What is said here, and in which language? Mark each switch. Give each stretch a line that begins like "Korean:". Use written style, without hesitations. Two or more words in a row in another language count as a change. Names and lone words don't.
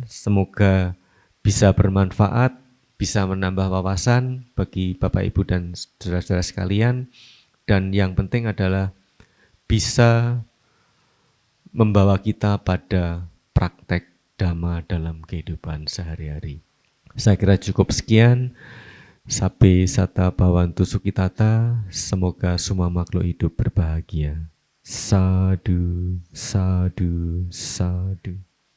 Indonesian: Semoga bisa bermanfaat, bisa menambah wawasan bagi Bapak Ibu dan saudara-saudara sekalian. Dan yang penting adalah bisa membawa kita pada praktek Dhamma dalam kehidupan sehari-hari. Saya kira cukup sekian.
Pali: Sabe sata bhavantu sukitata,
Indonesian: semoga semua makhluk hidup berbahagia. Sadu, sadu, sadu.